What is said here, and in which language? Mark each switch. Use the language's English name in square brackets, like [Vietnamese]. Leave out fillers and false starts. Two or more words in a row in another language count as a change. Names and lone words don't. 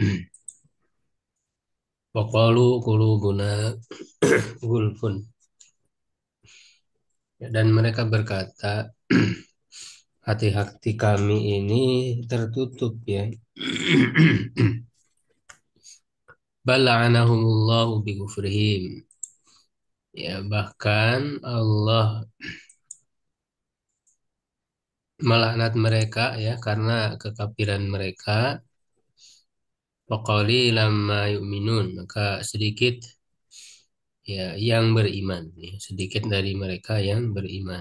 [Arabic] وقالوا قلوبنا غلف. [Indonesian] Dan mereka berkata, hati-hati kami ini tertutup ya. [Arabic] بل لعنهم الله بكفرهم. [Indonesian] Ya, bahkan Allah melaknat mereka ya karena kekafiran mereka. [Arabic] وقليلا ما يؤمنون, [Indonesian] maka sedikit ya yang beriman, ya, sedikit dari mereka yang beriman.